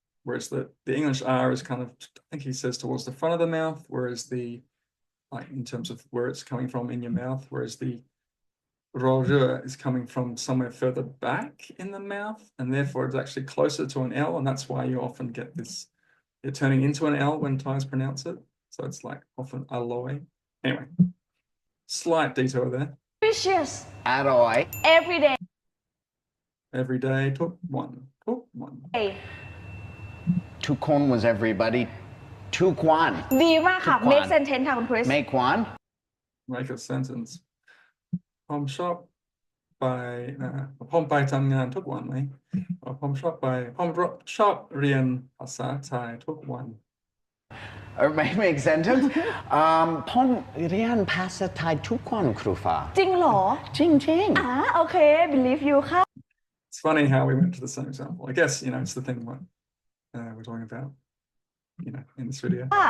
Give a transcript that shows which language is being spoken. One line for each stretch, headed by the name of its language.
English: Whereas the English R is kind of, I think he says, towards the front of the mouth, whereas in terms of where it's coming from in your mouth, whereas the Ro is coming from somewhere further back in the mouth, and therefore it's actually closer to an L, and that's why you often get this, you're turning into an L when Thais pronounce it. So it's like often alloy. Anyway, slight detour there. Delicious
Thai: อร่อย
English: every day Every day, took one, took one.
Thai: ทุกคน
English: was everybody
Thai: ทุกวัน ดีมากค่ะ ทุกวัน
English: make sentence
Thai: ค่ะคุณคริส
English: make one Make a sentence.
Thai: ผมชอบไปผมไปทำงานทุกวันไหมผมชอบเรียนภาษาไทยทุกวัน
English: or make sentence
Thai: ผมเรียนภาษาไทยทุกวันครูฟ้า จริงเหรอ จริง
English: โอเค believe you ค่ะ It's funny how we went to the same example. I guess, it's the thing what we're talking about, in this video.